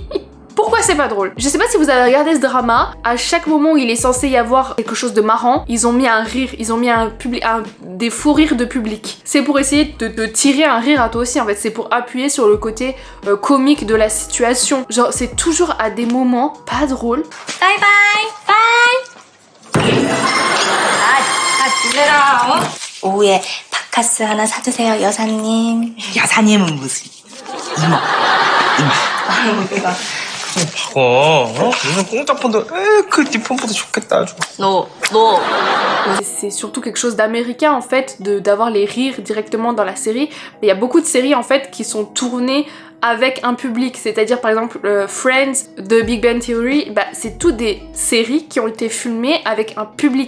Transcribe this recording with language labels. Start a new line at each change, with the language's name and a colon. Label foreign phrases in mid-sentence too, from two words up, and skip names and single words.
French: Pourquoi c'est pas drôle? Je sais pas si vous avez regardé ce drama, à chaque moment où il est censé y avoir quelque chose de marrant, ils ont mis un rire, ils ont mis des faux rires de public. C'est pour essayer de tirer un rire à toi aussi en fait, c'est pour appuyer sur le côté comique de la situation. Genre c'est toujours à des moments pas drôles.
English: Bye bye, bye.
Korean: 들려라. 오후에 바카스 하나 사주세요, 여사님. 여사님은 무슨 이모. 아이고 내가 박어. 무슨 공짜 폰도 네 폰보다 좋겠다 아주. 너
French: C'est surtout quelque chose d'américain en fait, d'avoir les rires directement dans la série. Il y a beaucoup de séries en fait qui sont tournées avec un public, c'est-à-dire par exemple Friends, The Big Bang Theory, bah, c'est toutes des séries qui ont été filmées avec un public.